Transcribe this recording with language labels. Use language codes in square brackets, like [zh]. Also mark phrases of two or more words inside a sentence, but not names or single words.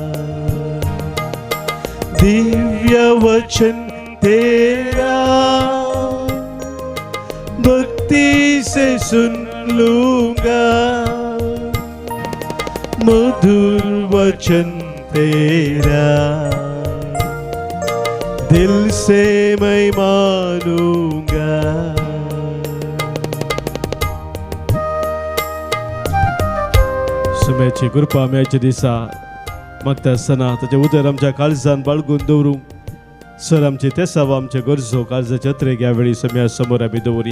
[hi] दिव्य वचन तेरा भक्ति से सुन लूंगा, मधुर वचन तेरा दिल से मैं मानूंगा. [kok] सुम्याची कृपा मेळच्या दिसा मागता आसतना ताचे उदर आमच्या काळजान बाळगून दवरूंक सर आमचे ते साव आमचे गरजो काळजाच्या त्रेक ह्या वेळी सम्या समोर आमी दवरया.